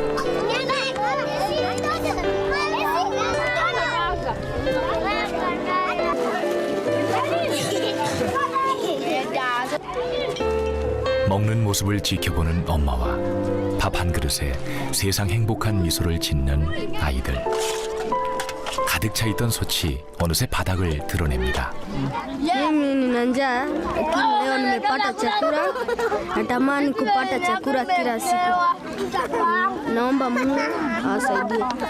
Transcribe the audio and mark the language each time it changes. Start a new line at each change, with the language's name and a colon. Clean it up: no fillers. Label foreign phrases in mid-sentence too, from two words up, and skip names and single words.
Korean: 먹는 모습을 지켜보는 엄마와 밥 한 그릇에 세상 행복한 미소를 짓는 아이들. 가득 차 있던 솥이 어느새 바닥을 드러냅니다.
Swahili: Mimi nina njaa lakini leo nimepata chakula. Natamani kupata chakula kila siku. Naomba Mungu awasaidie.